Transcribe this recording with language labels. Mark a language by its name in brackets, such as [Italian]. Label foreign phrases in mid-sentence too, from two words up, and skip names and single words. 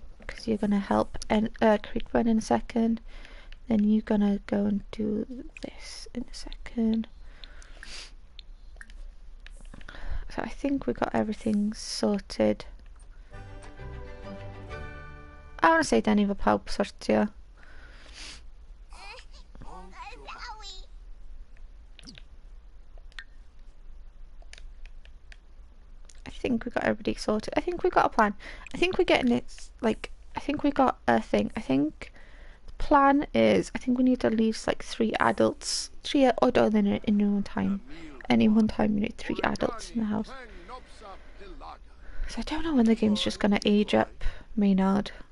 [English] Because you're gonna help and Creek run in a second. Then you're gonna go and do this in a second. So I think we got everything sorted. I want to say Danny [Welsh] efo pawb sortio. [English] I think we got everybody sorted. I think we got a plan. I think we're getting it, like, I think we got a thing. I think the plan is, I think we need at least like 3 adults. 3 adults in one time. Any one time you need 3 adults in the house. So I don't know when the game's just going to age up Maynard.